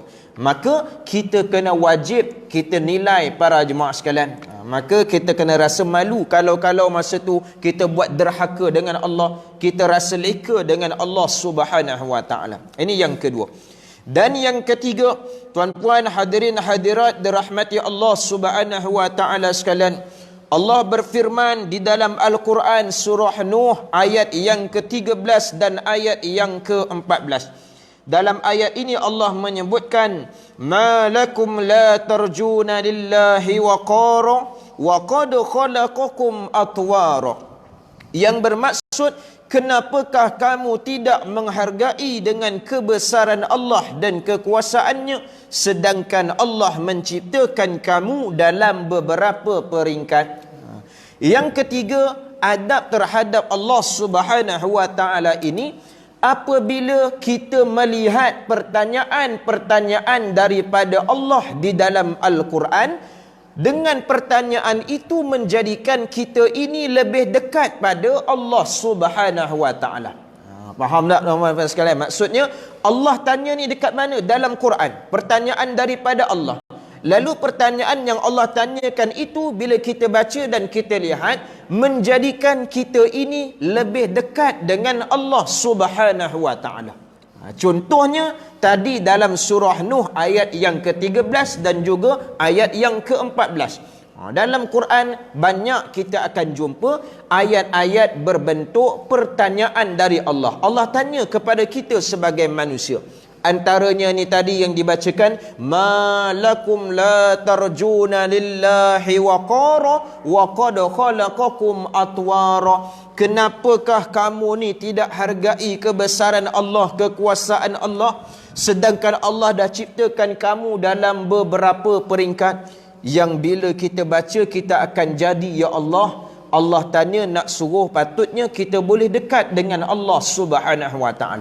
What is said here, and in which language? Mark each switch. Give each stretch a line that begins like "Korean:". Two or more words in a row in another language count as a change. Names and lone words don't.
Malay: Maka kita kena wajib kita nilai para jemaah sekalian. Maka kita kena rasa malu kalau masa tu kita buat derhaka dengan Allah, kita rasa leka dengan Allah
Arabic: سبحانه وتعالى.
Malay: Ini yang kedua. Dan yang ketiga, tuan-puan hadirin hadirat dirahmati Allah
Arabic: سبحانه وتعالى
Malay: sekalian, Allah berfirman di dalam Al-Quran surah Nuh ayat yang ke-13 dan ayat yang ke-14. Dalam ayat ini Allah menyebutkan,
Arabic: "ما لكم لا ترجون لله وقارا وقد خلقكم أطوارا.
Malay: Yang bermaksud, kenapakah kamu tidak menghargai dengan kebesaran Allah dan kekuasaannya, sedangkan Allah menciptakan kamu dalam beberapa peringkat. Yang ketiga, adab terhadap Allah
Arabic: سبحانه وتعالى
Malay: ini, apabila kita melihat pertanyaan-pertanyaan daripada Allah di dalam Al-Quran, dengan pertanyaan itu menjadikan kita ini lebih dekat pada Allah
Arabic: سبحانه وتعالى.
Malay: Faham tak tuan-tuan sekalian? Maksudnya Allah tanya ni dekat mana? Dalam Quran. Pertanyaan daripada Allah. Lalu pertanyaan yang Allah tanyakan itu, bila kita baca dan kita lihat, menjadikan kita ini lebih dekat dengan Allah
Arabic: سبحانه وتعالى.
Malay: Contohnya tadi dalam surah Nuh ayat yang ke-13 dan juga ayat yang ke-14. Dalam Quran banyak kita akan jumpa ayat-ayat berbentuk pertanyaan dari Allah. Allah tanya kepada kita sebagai manusia. Antaranya ni tadi yang dibacakan,
Arabic: ما لكم لا ترجون لله وقارا وقد خلقكم أطوارا.
Malay: Kenapakah kamu ni tidak hargai kebesaran Allah, kekuasaan Allah, sedangkan Allah dah ciptakan kamu dalam beberapa peringkat. Yang bila kita baca, kita akan jadi, ya Allah, Allah tanya nak suruh, patutnya kita boleh dekat dengan Allah
Arabic: سبحانه وتعالى.